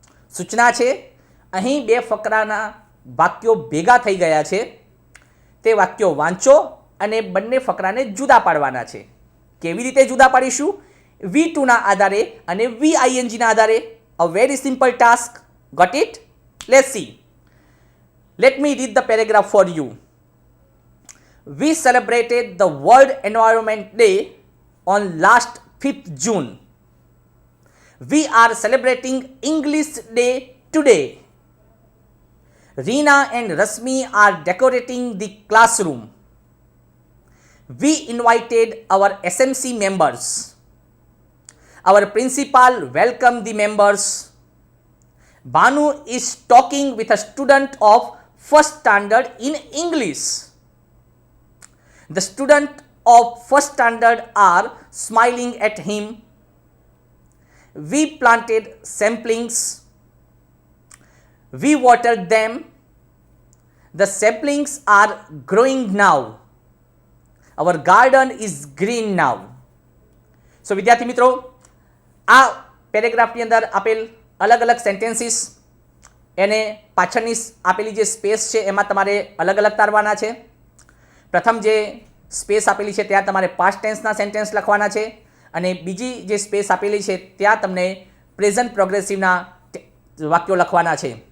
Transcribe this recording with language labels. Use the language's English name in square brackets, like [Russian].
[Gujarati] સૂચના છે, અહીં બે ફકરાના વાક્યો ભેગા થઈ ગયા છે, તે વાક્યો વાંચો અને બંને ફકરાને જુદા પાડવાના છે. કેવી રીતે જુદા પાડીશું? V2ના આધારે અને VINGના આધારે. [English] A very simple task. Got it? Let's see. Let me read the paragraph for you. We celebrated the World Environment Day on last 5th June. We are celebrating English Day today. Reena and Rasmi are decorating the classroom. We invited our SMC members. Our principal welcomed the members. Banu is talking with a student of first standard in English. The student of first standard are smiling at him. We planted saplings. We watered them. The saplings are growing now. Our garden is green now. [Gujarati] So વિદ્યાર્થી મિત્રો, આ પેરેગ્રાફની અંદર આપેલ અલગ અલગ sentences એને પાછળની આપેલી જે સ્પેસ છે એમાં તમારે અલગ અલગ તારવાના છે. પ્રથમ જે સ્પેસ આપેલી છે ત્યાં તમારે પાસ્ટ ટેન્સના સેન્ટેન્સ લખવાના છે અને બીજી જે સ્પેસ આપેલી છે ત્યાં તમને પ્રેઝન્ટ પ્રોગ્રેસિવના વાક્યો લખવાના છે.